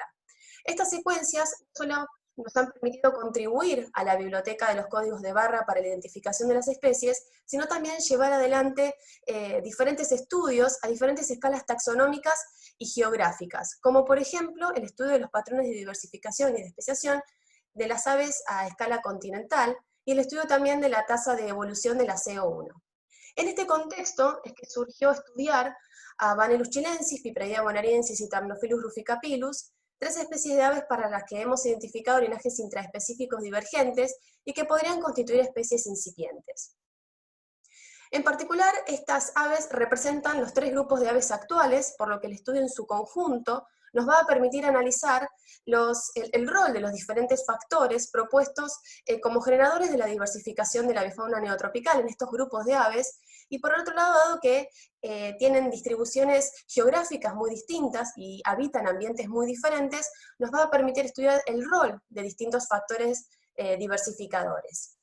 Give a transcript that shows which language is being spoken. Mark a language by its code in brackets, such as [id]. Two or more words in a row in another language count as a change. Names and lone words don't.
[es] Estas secuencias no solo nos han permitido contribuir a la biblioteca de los códigos de barra para la identificación de las especies, sino también llevar adelante diferentes estudios a diferentes escalas taxonómicas y geográficas, como por ejemplo el estudio de los patrones de diversificación y de especiación de las aves a escala continental, y el estudio también de la tasa de evolución de la CO1. En este contexto es que surgió estudiar a Vanellus chilensis, Pipredia bonariensis y Thamnophilus ruficapillus, 3 especies de aves para las que hemos identificado linajes intraespecíficos divergentes y que podrían constituir especies incipientes. En particular, estas aves representan los 3 grupos de aves actuales, por lo que el estudio en su conjunto nos va a permitir analizar el rol de los diferentes factores propuestos como generadores de la diversificación de la avifauna neotropical en estos grupos de aves, y por otro lado, dado que tienen distribuciones geográficas muy distintas y habitan ambientes muy diferentes, nos va a permitir estudiar el rol de distintos factores diversificadores.